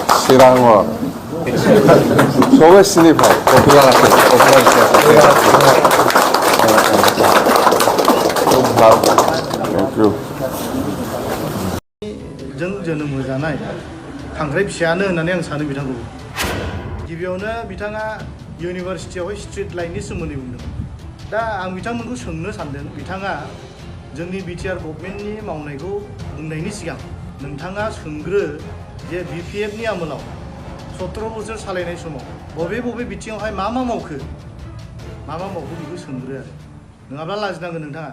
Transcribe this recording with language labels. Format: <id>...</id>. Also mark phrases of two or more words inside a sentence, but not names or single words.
<en>Janw. Sobe sini bhai. Popular আছে. Popular আছে. Thank you.</en> <brx>जों जोनोम होजानाय खांख्राइ फिसायानो होननानै आं सानो बिथांखौ गिबियावनो बिथाङा इउनिभारसिटियावहाय स्ट्रीट लाइटनि सोमोन्दै बुंदों दा आं बिथांमोनखौ सोंनो सानदों बिथाङा जोंनि बिटिआर गभर्नमेन्टनि मावनायखौ बुंनायनि सिगां नोंथाङा सोंग्रो जे BPF नि आमोलाव 17 बोसोर सालायनाय समाव बबे बिथिङावहाय मा मावखो बेखौ सोंग्रो आरो नङाब्ला लाजिनांगोन नोंथाङा</brx>